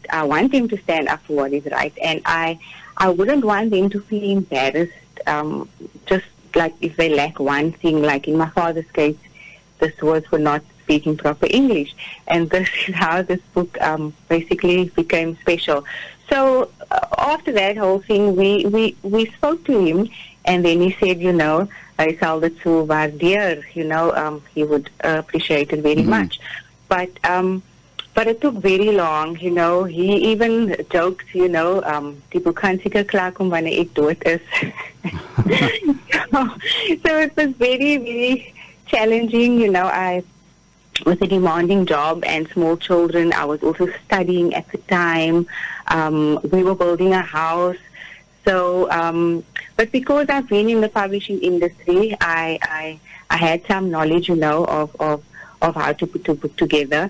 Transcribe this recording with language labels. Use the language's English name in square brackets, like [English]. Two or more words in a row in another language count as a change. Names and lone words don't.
[English] I want them to stand up for what is right, and I wouldn't want them to feel embarrassed, just like if they lack one thing. Like in my father's case, this was for not speaking proper English, and this is how this book basically became special. So after that whole thing, we spoke to him, and then he said, [Afrikaans] I sal dit so waardeer, [English] he would appreciate it very much. But it took very long, he even joked, [Afrikaans] die boek gaan seker klaar kom wanneer ek dood is. [English] So it was very, very challenging, I was a demanding job and small children. I was also studying at the time. We were building a house. So, but because I've been in the publishing industry, I had some knowledge, of how to put a book together.